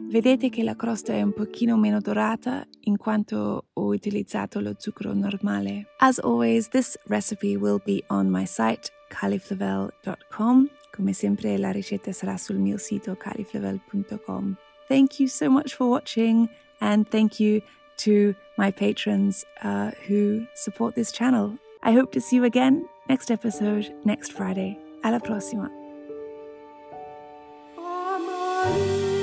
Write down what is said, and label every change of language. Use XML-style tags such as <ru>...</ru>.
<it>Vedete che la crosta è un pochino meno dorata in quanto ho utilizzato lo zucchero normale.</it> <en>As always, this recipe will be on my site califlavel.com.</en> <it>Come sempre la ricetta sarà sul mio sito califlavel.com.</it> <en>Thank you so much for watching, and thank you to my patrons who support this channel. I hope to see you again next episode next Friday.</en> <it>Alla prossima.</it>